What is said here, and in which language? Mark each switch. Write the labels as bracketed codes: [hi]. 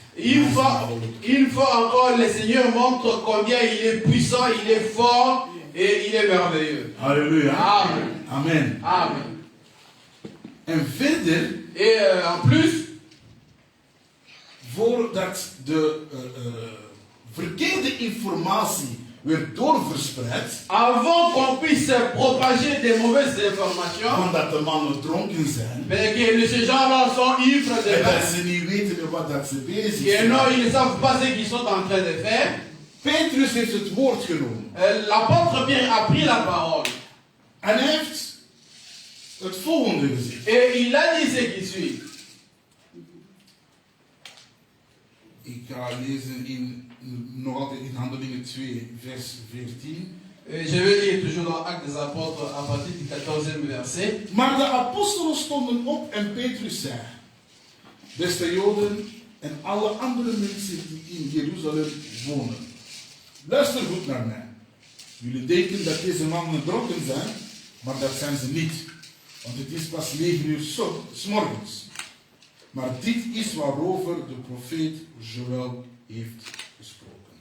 [fr] Une fois encore, le Seigneur montre combien il est puissant, il est fort et il est merveilleux. Halleluja. Amen. Amen. Amen. [nl] En verder, [fr] Et en plus, [nl] voordat de verkeerde informatie werd doorverspreid, [fr] avant qu'on puisse propager des mauvaises informations, [nl] van dat de mannen dronken zijn, [fr] mais que ces gens-là sont ivres de [nl] en dat [fr] vin, [nl] ze niet weten wat dat ze bezig [fr] et non, [nl] zijn. [fr] ils ne savent pas ce qu'ils sont en train de faire, [nl] Petrus heeft het woord genomen. [fr] l'apôtre Pierre a pris la parole. [nl] En hij heeft het volgende gezegd. [fr] Et il a dit ce qui suit. [nl] Ik ga lezen nog altijd in Handelingen 2, vers 14. [fr] Je vais lire toujours dans Actes des Apôtres à partir du 14e verset. [nl] Maar de apostelen stonden op en Petrus zei: Beste Joden en alle andere mensen die in Jeruzalem wonen, luister goed naar mij. Jullie denken dat deze mannen dronken zijn, maar dat zijn ze niet. Want het is pas 9 uur 's morgens. Maar dit is waarover de profeet Joël heeft gesproken.